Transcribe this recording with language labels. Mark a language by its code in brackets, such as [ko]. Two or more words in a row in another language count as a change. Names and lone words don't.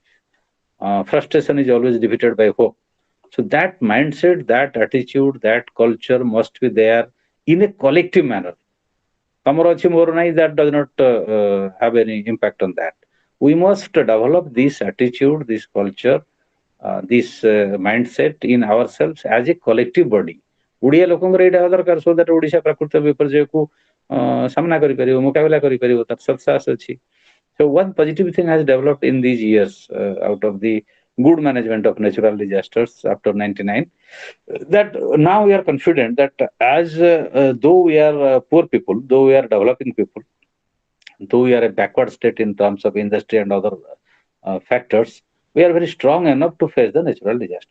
[en] Frustration is always defeated by hope. So that mindset, that attitude, that culture must be there in a collective manner. That does not have any impact on that. We must develop this attitude, this culture, this mindset in ourselves as a collective body. [or] ଓଡ଼ିଆ ଲୋକଙ୍କର ଏଇଟା ହେବା ଦରକାର, [en] so that [or] ଓଡ଼ିଶା ପ୍ରାକୃତିକ ବିପର୍ଯ୍ୟୟକୁ ସାମ୍ନା କରିପାରିବ, ମୁକାବିଲା କରିପାରିବ, ତାର ସତ୍ସାହସ ଅଛି. [en] So one positive thing has developed in these years out of the good management of natural disasters after 99, that now we are confident that as though we are poor people, though we are developing people, though we are a backward state in terms of industry and other factors, we are very strong enough to face the natural disaster.